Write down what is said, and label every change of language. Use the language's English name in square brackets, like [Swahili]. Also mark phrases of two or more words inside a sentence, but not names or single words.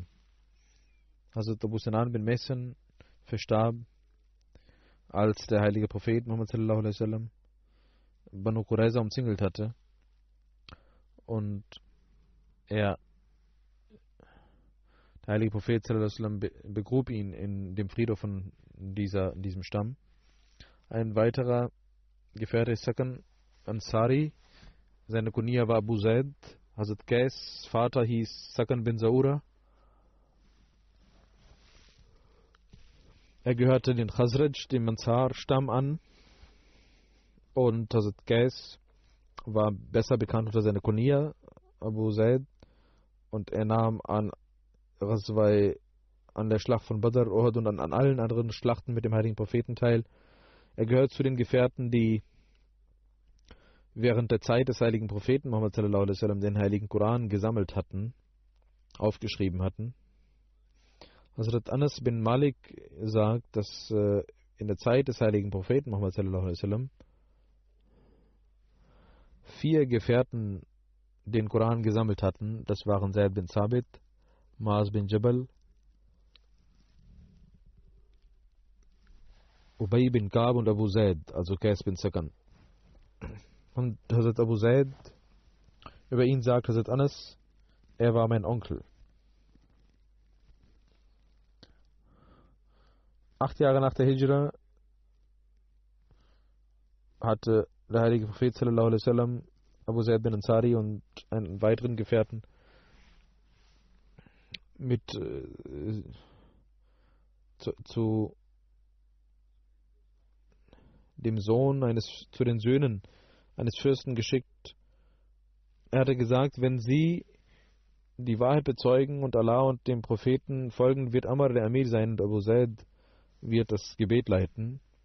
[German] Also Abu Sinan bin Mehsan verstarb, als der heilige Prophet Muhammad [Arabic] صلى الله عليه وسلم [German] Banu Qurayza umzingelt hatte. Und der heilige Prophet [Arabic] صلى الله عليه وسلم [German] begrub ihn in dem Friedhof von diesem Stamm. Ein weiterer Gefährte ist Sakan Ansari. Seine Kunia war Abu Zaid. Hazrat Qais Vater hieß Sakan bin Saura. Er gehörte den Khazraj, dem Ansar-Stamm an. Und Hazrat Qais war besser bekannt unter seiner Kunia, Abu Zaid. Und er nahm an der Schlacht von Badr, Uhud und an allen anderen Schlachten mit dem heiligen Propheten teil. Er gehört zu den Gefährten, die während der Zeit des heiligen Propheten Muhammad [Arabic] صلى الله عليه وسلم [German] den heiligen Koran gesammelt hatten, aufgeschrieben hatten. Hazrat Anas bin Malik sagt, dass in der Zeit des heiligen Propheten Muhammad [Arabic] صلى الله عليه وسلم [German] 4 Gefährten den Koran gesammelt hatten. Das waren Zaid bin Sabit, Maaz bin Jabal, Ubay bin Ka'b und Abu Zaid, also Qais bin Sakan. Und Hazrat Abu Zaid, über ihn sagt Hazrat Anas, er war mein Onkel. 8 Jahre nach der Hijra hatte der heilige Prophet [Arabic] صلى الله عليه وسلم [German] Abu Zaid bin Ansari und einen weiteren Gefährten mit zu den Söhnen eines Fürsten geschickt. Er hatte gesagt, wenn sie die Wahrheit bezeugen und Allah und dem Propheten folgen, wird Amr der Amir sein und Abu Zaid wird das Gebet leiten.